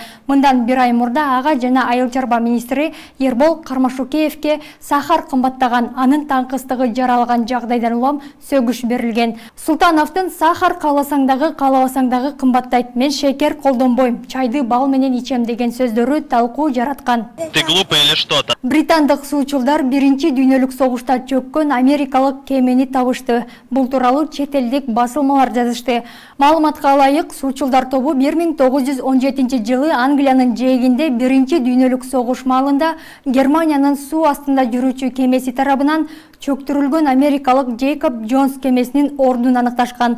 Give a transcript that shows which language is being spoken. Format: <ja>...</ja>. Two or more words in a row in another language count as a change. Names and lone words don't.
<ky>Мындан бир ай мурда ага жана айыл чарба министри Ербол Кармашукеевке сахар кымбаттаган, анын таңкыстыгы жаралган жагдайдан улам сөгүш берилген. Султановдун сахар кааласаң дагы кымбаттайт. Мен шекер колдонбойм, чайды бал менен ичем деген сөздөрү талкуу жараткан.</ky> <ru>Ты глупый или что-то?</ru> <ky>Британдык суучулдар биринчи дүйнөлүк согушта чөккөн америкалык кемени табышты. Бул тууралуу чет элдик басылмалар жазышты. Маалыматка ылайык, суучулдар тобу 1917-жылы Англиянын жээгинде биринчи дүйнөлүк согуш маалында Германиянын суу астында жүрүүчү кемеси тарабынан чөктүрүлгөн америкалык Джейкоб Джонс кемесинин ордун аныкташкан.</ky>